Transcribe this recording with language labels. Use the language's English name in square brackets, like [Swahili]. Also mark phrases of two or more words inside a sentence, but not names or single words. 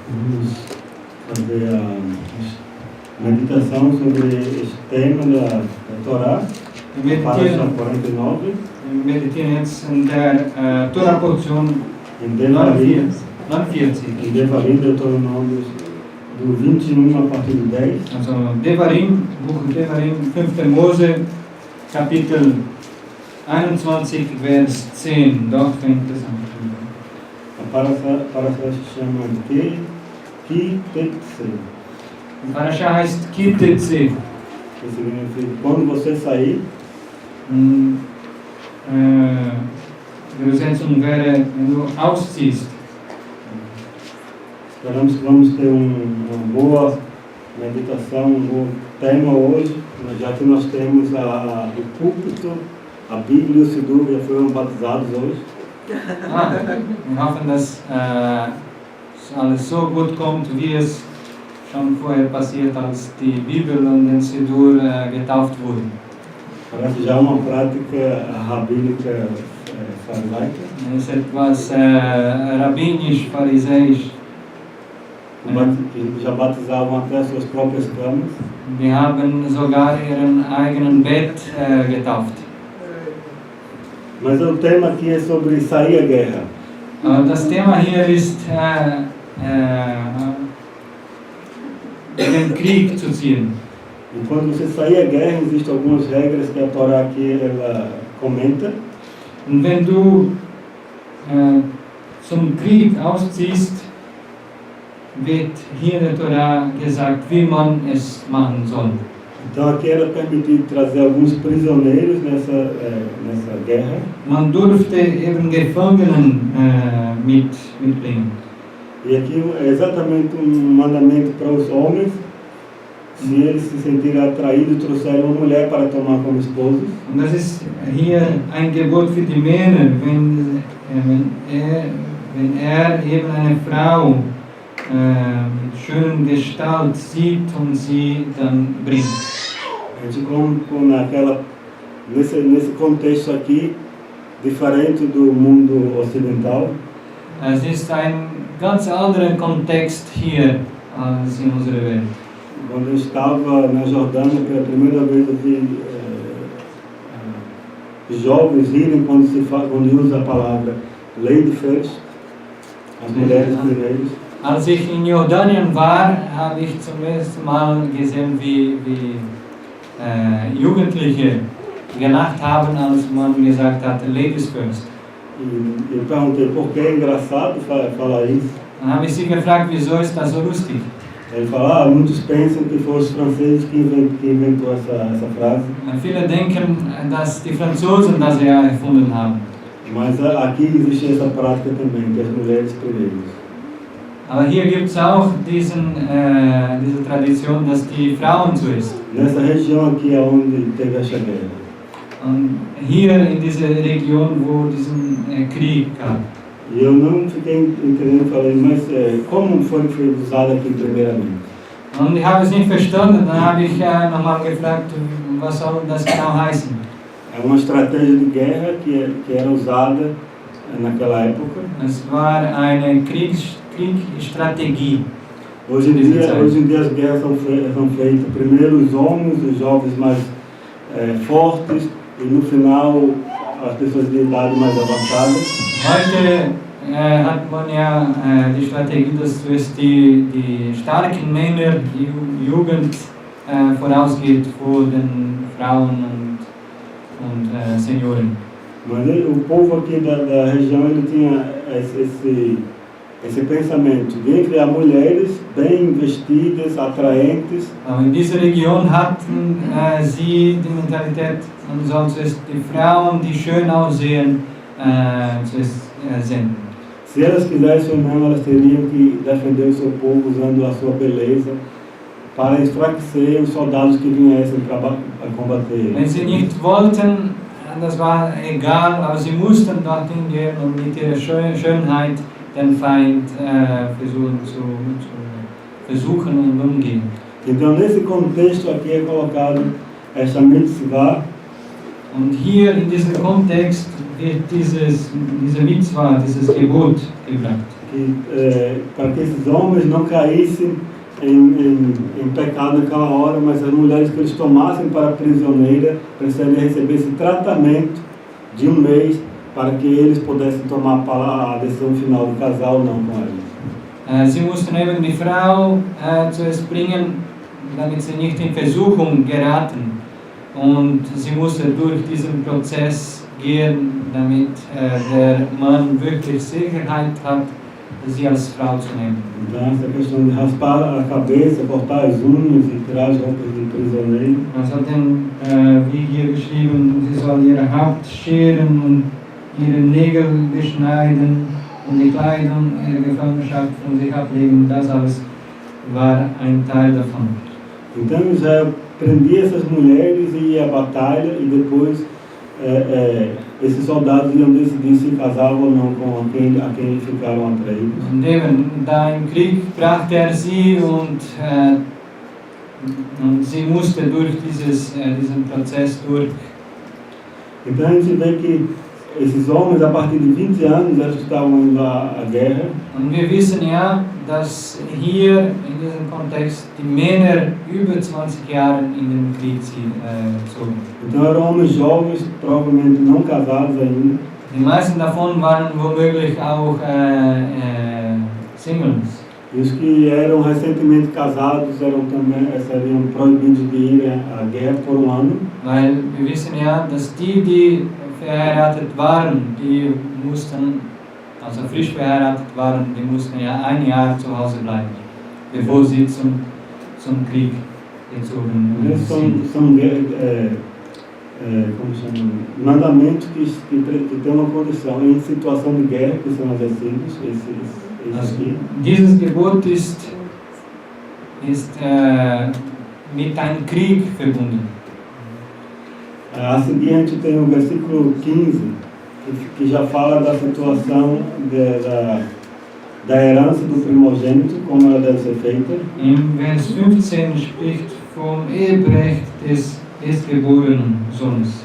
[Portuguese] Vamos fazer a meditação sobre esse tema da Torá, Parasha 49. [German] Wir meditieren jetzt in der Torah-Portion [Portuguese] Em Devarim, 49. em Devarim, Deuteronômio, do 21 a partir do 10. [German] Also Devarim, Buch Devarim, 5. Mose, Kapitel 21, Vers 10. Dort fängt es an. [Portuguese] A Parasha se chama [Hebrew] Ki Teze. [German] Die Parasha heißt [Hebrew] Ki Teze. [Portuguese] Que significa quando você sair. [German] Die Übersetzung wäre, wenn du ausziehst. [Portuguese] Esperamos que vamos ter uma boa meditação, um bom tema hoje, já que nós temos o púlpito, a Bíblia e o Sidur já foram batizados hoje. [German] Wir hoffen, dass alles so gut kommt, wie es schon vorher passiert, als die Bibel und den Sidur getauft wurden. [Portuguese] Parece já uma prática rabínica farisaica. [German] Es ist etwas rabbinisch-pharisäisch. [Portuguese] Que já batizavam até suas próprias camas. [German] Die haben sogar ihren eigenen Bett getauft. [Portuguese] Mas o tema aqui é sobre sair à guerra. [German] Das Thema hier ist, in den Krieg zu ziehen. [Portuguese] E quando você sair à guerra, existem algumas regras que a Torá aqui ela comenta. [German] Und wenn du zum Krieg ausziehst, wird hier in der Torah gesagt, wie man es machen soll. [Portuguese] Então aqui era permitido trazer alguns prisioneiros nessa guerra. [German] Man durfte eben Gefangenen mitbringen. [Portuguese] E aqui é exatamente um mandamento para os homens, se eles se sentirem atraídos, trouxerem uma mulher para tomar como esposa. [German] Und das ist hier ein Gebot für die Männer, wenn er eben eine Frau mit schöner Gestalt sieht und sie dann bringt. [Portuguese] A gente como nesse contexto aqui, diferente do mundo ocidental. [German] Es ist ein ganz anderer Kontext hier als in unserer Welt. [Portuguese] Quando eu estava na Jordânia, pela primeira vez eu vi jovens rirem quando usa a palavra [English] Lady First, [Portuguese] as mulheres primeiras. [German] Als ich in Jordanien war, habe ich zum ersten Mal gesehen, wie Jugendliche gelacht haben, als man gesagt hat, [English] Ladies first. [Portuguese] E eu perguntei por que é engraçado falar isso. [German] Dann habe ich sie gefragt, wieso ist das so lustig? [Portuguese] Ele fala, muitos pensam que foram os franceses que inventou essa frase. [German] Viele denken, dass die Franzosen das ja erfunden haben. [Portuguese] Mas aqui existe essa prática também, que as mulheres primeiras. [German] Aber hier gibt es auch diese Tradition, dass die Frauen zuerst. [Portuguese] Nessa região aqui é onde teve essa guerra. [German] Und hier in dieser Region, wo diesen Krieg gab. [Portuguese] E eu não fiquei entendendo, falei, mas como foi usado aqui primeiramente? [German] Und ich habe es nicht verstanden, dann habe ich nochmal gefragt, was soll das genau heißen? [Portuguese] É uma estratégia de guerra que era usada naquela época. [German] Es war eine Kriegsstrategie. [Portuguese] Hoje em dia as guerras são feitas primeiro os homens, os jovens mais fortes, e no final as pessoas de idade mais avançada. [German] Heute hat man ja die Strategie, dass zuerst die starken Männer, die Jugend vorausgeht vor den Frauen und Senioren. [Portuguese] Mas o povo aqui da região ele tinha esse pensamento de criar mulheres bem vestidas, atraentes. [German] In dieser Region hatten sie die Mentalität, man soll zuerst die Frauen, die schön aussehen, zuerst senden. [Portuguese] Se elas quisessem ou não, elas teriam que defender o seu povo usando a sua beleza para enfraquecer os soldados que viessem para combater. [German] Wenn sie nicht wollten, das war egal, aber sie mussten dorthin gehen und mit ihrer Schönheit den Feind versuchen und umgehen. [Portuguese] Então nesse contexto aqui é colocado esta mitzvah. [German] Und hier in diesem Kontext wird diese Mitzvah, dieses Gebot gebracht. [Portuguese] para que esses homens não caíssem em pecado naquela hora, mas as mulheres que eles tomassem para prisioneira precisariam receber esse tratamento de um mês para que eles pudessem tomar a decisão final de casar ou não com eles. [German] Sie mussten eben die Frau zuerst bringen, damit sie nicht in Versuchung geraten. Und sie musste durch diesen Prozess gehen, damit der Mann wirklich Sicherheit hat, sie als Frau zu nehmen. [Portuguese] Então, essa questão de raspar a cabeça, cortar as unhas e tirar as roupas de prisioneiro. [German] Es hat wie hier geschrieben, sie soll ihre Haupt scheren und ihre Nägel beschneiden und die Kleidung ihrer Gefangenschaft von sich ablegen. Das alles war ein Teil davon. [Portuguese] Então já prendia essas mulheres e ia à batalha e depois esses soldados iam decidir se casavam ou não com a quem ficaram atraídos. [German] Und eben, da im Krieg brachte sie und sie musste durch diesen Prozess durch. [Portuguese] Então a gente vê que esses homens, a partir de 20 anos, eles estavam indo à guerra. [German] Und wir wissen ja, dass hier in diesem Kontext die Männer über 20 Jahre in den Krieg zogen. [Portuguese] Então eram homens jovens, provavelmente não casados ainda. [German] Die meisten davon waren womöglich auch Singles. [Portuguese] E os que eram recentemente casados seriam proibidos de ir à guerra por um ano. [German] Weil wir wissen ja, dass die verheiratet waren, die mussten, also frisch verheiratet waren, die mussten ja ein Jahr zu Hause bleiben, bevor sie zum Krieg gezogen sind. [Portuguese] São como chama? Mandamentos que têm uma condição em situação de guerra, que são exercidos. [German] Also, dieses Gebot ist mit einem Krieg verbunden. [Portuguese] A seguir a gente tem o versículo 15, que já fala da situação da herança do primogênito, como ela deve ser feita. [German] Im Vers 15 spricht vom Eherecht des erstgeborenen Sohnes.